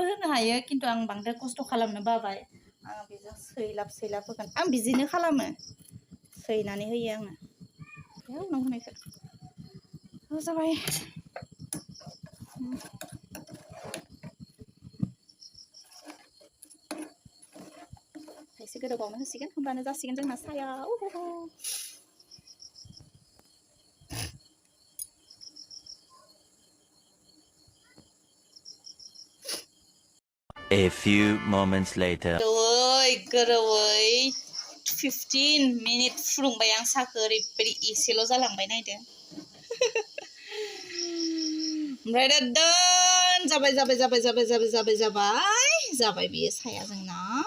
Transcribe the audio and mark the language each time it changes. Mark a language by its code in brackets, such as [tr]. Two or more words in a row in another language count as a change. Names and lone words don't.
[brx] होनो हायो खिन्थु आं बांद्राय खस्थ' खालामनो बाबाय आं बेजों सैलाब होगोन आं बिदिनो खालामो सैनानै होयो आङो बेयाव उनाव होनायखौ जाबाय एसे गोदौबावनो होसिगोन होमब्लानो जासिगोन जोंना साया [en] A few moments later. [brx] गोदौै 15 मिनिट फुदुंबाय आं साखो ओरैबायदि एसेल' जालांबाय नायदो ओमफ्राय दा दोन जाबाय बेयो साया जोंना